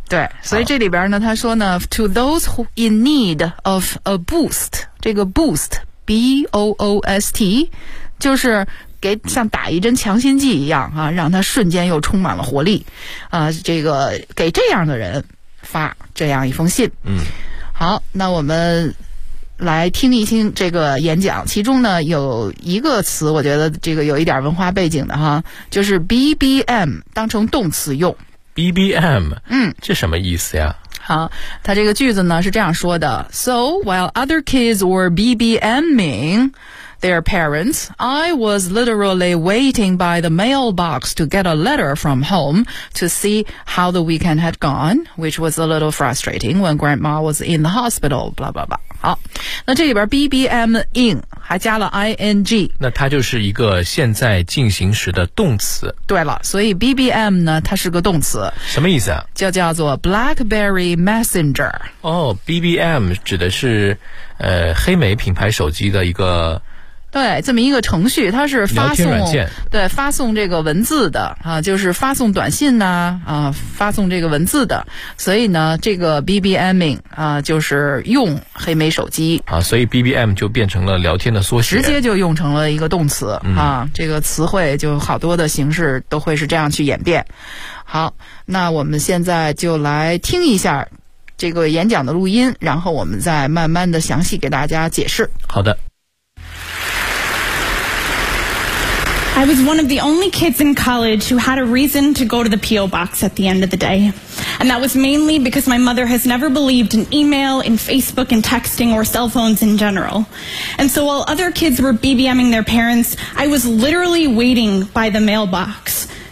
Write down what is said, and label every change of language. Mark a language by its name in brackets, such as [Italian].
[Chinese] 对，所以这里边呢，他说呢 ， [English] to those who in need of a boost， [Chinese] 这个 boost b o o s t， 就是给像打一针强心剂一样啊，让他瞬间又充满了活力，啊，这个给这样的人发这样一封信，嗯，好，那我们来听一听这个演讲，其中呢有一个词我觉得这个有一点文化背景的哈，就是 BBM 当成动词用。 [English] BBM 嗯， [Chinese] 这什么意思呀？好，他这个句子呢是这样说的， [English] So while other kids were BBMing their parents, I was literally waiting by the mailbox to get a letter from home to see how the weekend had gone, which was a little frustrating when grandma was in the hospital, blah blah blah. [Chinese] 好，那这里边 BBMing 还加了 ing，那它就是一个现在进行时的动词。对了，所以 BBM 呢它是个动词，什么意思啊？就叫做 BlackBerry Messenger。哦， BBM 指的是黑莓品牌手机的一个，对，这么一个程序，它是发送，对，发送这个文字的啊，就是发送短信呐，发送这个文字的，所以呢，这个 BBMing 就是用黑莓手机啊，所以 BBM 就变成了聊天的缩写，直接就用成了一个动词啊，这个词汇就好多的形式都会是这样去演变。好，那我们现在就来听一下这个演讲的录音，然后我们再慢慢的详细给大家解释。好的。 [English] I was one of the only kids in college who had a reason to go to the P.O. box at the end of the day. And that was mainly because my mother has never believed in email, in Facebook, in texting, or cell phones in general. And so while other kids were BBMing their parents, I was literally waiting by the mailbox.